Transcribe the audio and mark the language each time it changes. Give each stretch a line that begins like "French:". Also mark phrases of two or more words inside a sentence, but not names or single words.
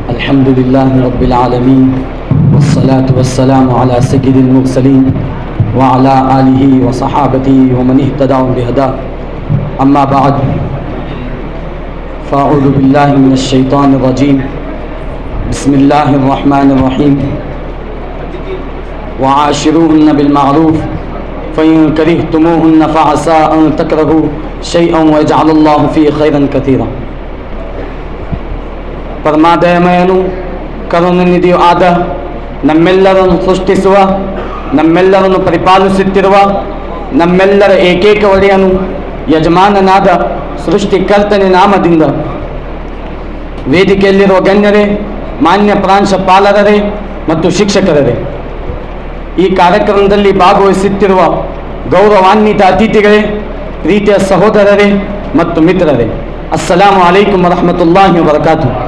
Arabic: الحمد لله رب العالمين والصلاة والسلام على سيد المرسلين وعلى آله وصحابته ومن اهتدى بهداه أما بعد فأعوذ بالله من الشيطان الرجيم بسم الله الرحمن الرحيم وعاشروهن بالمعروف فإن كرهتموهن فعسى أن تكرهوا شيئا ويجعل الله فيه خيرا كثيرا.
Kannada: ಪರಮಾದಯಮಯನು ಕರುಣಾನಿಧಿಯೂ ಆದ ನಮ್ಮೆಲ್ಲರನ್ನು ಸೃಷ್ಟಿಸುವ ನಮ್ಮೆಲ್ಲರನ್ನು ಪರಿಪಾಲಿಸುತ್ತಿರುವ ನಮ್ಮೆಲ್ಲರ ಏಕೈಕ ಒಡೆಯನು ಯಜಮಾನನಾದ ಸೃಷ್ಟಿಕರ್ತನ ನಾಮದಿಂದ ವೇದಿಕೆಯಲ್ಲಿರುವ ಗಣ್ಯರೇ, ಮಾನ್ಯ ಪ್ರಾಂಶುಪಾಲರೇ ಮತ್ತು ಶಿಕ್ಷಕರೇ, ಈ ಕಾರ್ಯಕ್ರಮದಲ್ಲಿ ಭಾಗವಹಿಸುತ್ತಿರುವ ಗೌರವಾನ್ವಿತ ಅತಿಥಿಗಳೇ, ಪ್ರೀತಿಯ ಸಹೋದರರೇ ಮತ್ತು ಮಿತ್ರರೇ,
Arabic: السلام عليكم ورحمة الله وبركاته.